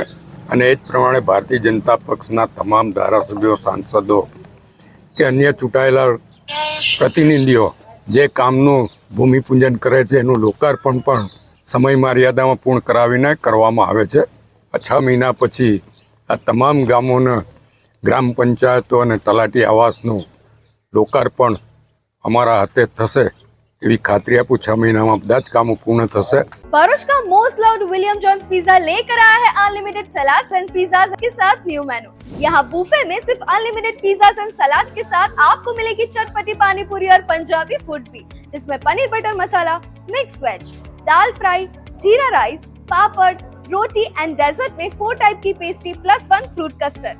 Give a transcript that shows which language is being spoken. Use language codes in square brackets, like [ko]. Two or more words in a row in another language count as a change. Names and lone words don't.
[gu] અને એ જ પ્રમાણે ભારતીય જનતા પક્ષના તમામ ધારાસભ્યો, સાંસદો કે અન્ય ચૂંટાયેલા પ્રતિનિધિઓ જે કામનું ભૂમિપૂજન કરે છે એનું લોકાર્પણ પણ સમય મર્યાદામાં પૂર્ણ કરાવીને કરવામાં આવે છે. 6 મહિના પછી આ તમામ ગામોના ગ્રામ પંચાયતો અને તલાટી આવાસનું લોકાર્પણ અમારા હાથે થશે એવી ખાતરી આપું 6 મહિના માં બધા જ કામો પૂર્ણ થશે. [hi] भरूच का [en] most loved [hi] विलियम जॉन्स पिज्जा लेकर आया है [en] unlimited salad and pizza [hi] के साथ [en] new menu. [hi] यहाँ बुफे में सिर्फ [en] unlimited pizza and salad [hi] के साथ आपको मिलेगी चटपटी पानी पूरी और पंजाबी फूड भी, जिसमें पनीर बटर मसाला, [en] mix veg, [hi] दाल फ्राई, जीरा राइस, पापड़, रोटी [en] and dessert [hi] में 4 टाइप की [en] pastry plus 1 fruit custard.